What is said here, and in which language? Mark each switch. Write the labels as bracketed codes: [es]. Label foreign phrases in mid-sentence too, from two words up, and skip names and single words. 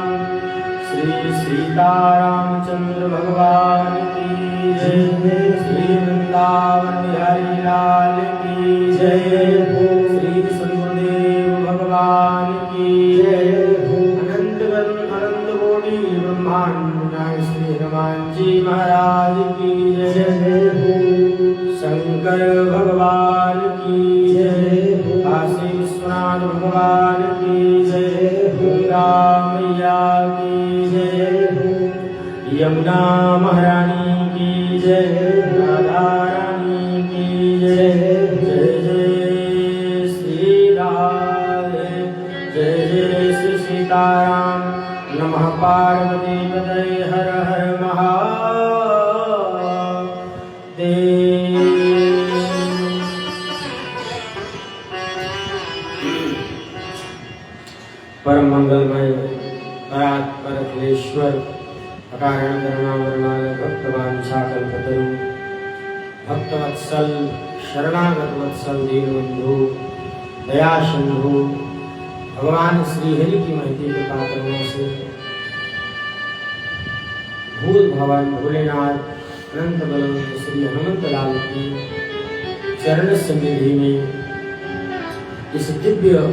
[hi] श्री सीतारामचंद्र भगवान की जय, श्री वृंदावन बिहारी लाल की जय, श्री सद्गुरुदेव भगवान की जय। अनंत कोटि ब्रह्मांड श्री हनुमान जी महाराज की जय, शंकर भगवान की जय, काशी विश्वनाथ भगवान की जय, गंगा मैया की जय, यमुना महारानी की जय, राधा रानी की जय। जय जय श्री राधे, जय जय श्री सीताराम। नमः पार्वती पतये, हर हर महादेव। परम मंगलमय परात्परमेश्वर अकारण करुणावरणाल भक्तवांछाकल्पतरु भक्तवत्सल शरणागत वत्सल दीनबंधु दया सिंधु भगवान श्री हरि की महती कृपा करने से भूल भवन भोलेनाथ अनंत बलवंत श्री हनुमत लाल की चरण सन्निधि में इस दिव्य